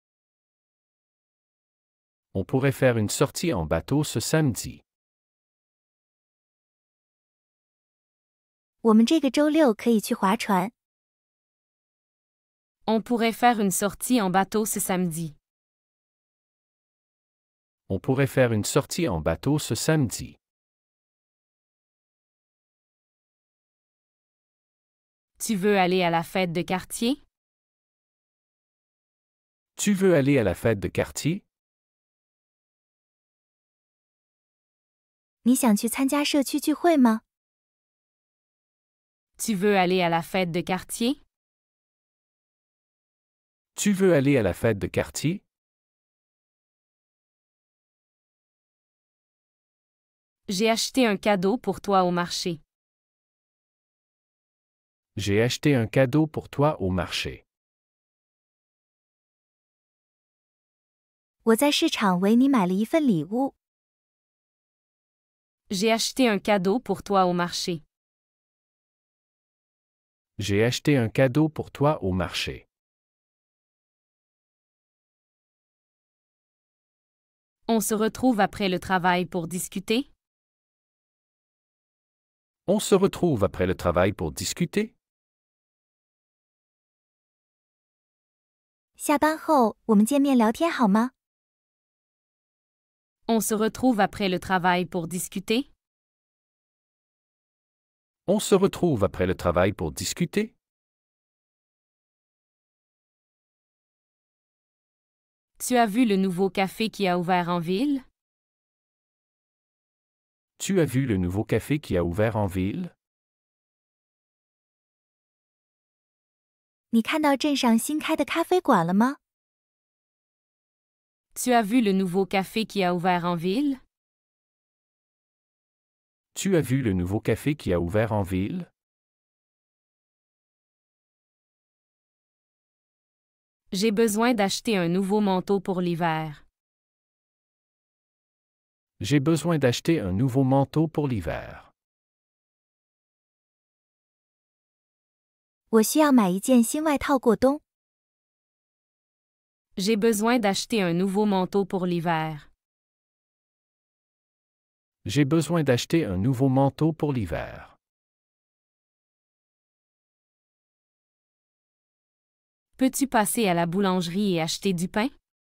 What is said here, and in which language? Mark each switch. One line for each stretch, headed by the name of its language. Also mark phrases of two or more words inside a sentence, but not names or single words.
French: On pourrait faire une sortie en bateau ce samedi.
Chinese: 我们这个周六可以去划船。
French: On pourrait faire une sortie en bateau ce samedi. On pourrait faire une sortie en bateau ce samedi. Tu veux aller à la fête de quartier? Tu veux aller à la fête de quartier?
Chinese: 你想去参加社区聚会吗？
French: Tu veux aller à la fête de quartier? Tu veux aller à la fête de quartier? J'ai acheté un cadeau pour toi au marché. J'ai acheté un cadeau pour toi au marché.
Chinese: 我在市场为你买了一份礼物。
French: J'ai acheté un cadeau pour toi au marché. J'ai acheté un cadeau pour toi au marché. On se retrouve après le travail pour discuter? On se retrouve après le travail pour discuter?
Chinese: 下班后我们见面聊天好吗？
French: On se retrouve après le travail pour discuter? On se retrouve après le travail pour discuter? Tu as vu le nouveau café qui a ouvert en ville? Tu as vu le nouveau café qui a ouvert en ville?
Chinese: 你看到镇上新开的咖啡馆了吗？
French: Tu as vu le nouveau café qui a ouvert en ville? Tu as vu le nouveau café qui a ouvert en ville? J'ai besoin d'acheter un nouveau manteau pour l'hiver. J'ai besoin d'acheter un nouveau manteau pour l'hiver.
Chinese: 我需要买一件新外套过冬。
French: J'ai besoin d'acheter un nouveau manteau pour l'hiver. J'ai besoin d'acheter un nouveau manteau pour l'hiver. Peux-tu passer à la boulangerie et acheter du pain?